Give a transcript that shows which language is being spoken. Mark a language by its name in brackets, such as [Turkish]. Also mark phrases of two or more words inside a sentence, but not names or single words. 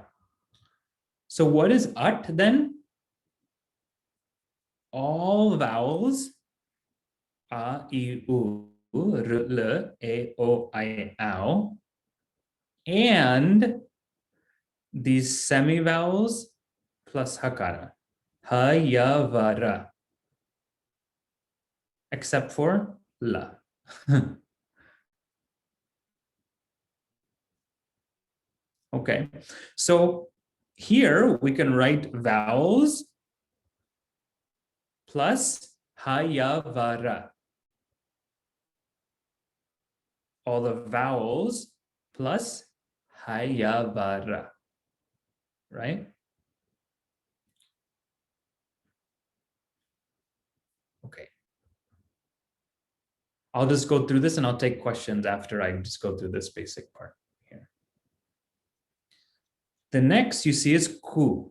[English] So what is at then? All vowels, a, I, u, r, l, e, o, I, ow, and these semivowels plus hakara, ha, ya, va, ra, except for la. Okay, so here we can write vowels plus ha, ya, va, ra. All the vowels plus ha, ya, va, ra. Right? Okay. I'll just go through this and I'll take questions after I just go through this basic part here. The next you see is ku.